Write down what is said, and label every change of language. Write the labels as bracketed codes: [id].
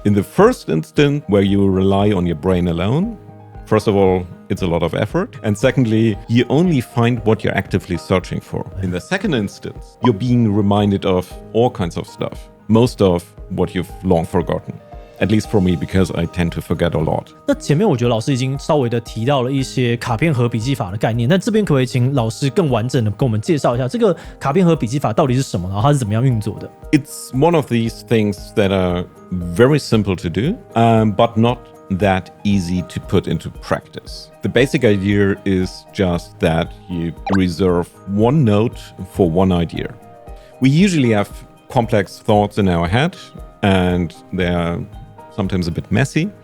[en] In the first instant, where you rely on your brain alone, first of all, it's a lot of effort. And secondly, you only find what you're actively searching for. In the second instance, you're being reminded of all kinds of stuff. Most of what you've long forgotten. At least for me, because I tend to forget a lot. [zh] 那前面我觉得老师已经稍微的提到了一些卡片盒笔记法的概念，那这边可不可以请老师更完整的跟我们介绍一下这个卡片盒笔记法到底是什么，然后它是怎么样运作的？ [en] It's one of these things that are very simple to do, but not that easy to put into practice. The basic idea is just that you reserve one note for one idea. We usually have complex thoughts in our head, and they're sometimes a bit messy.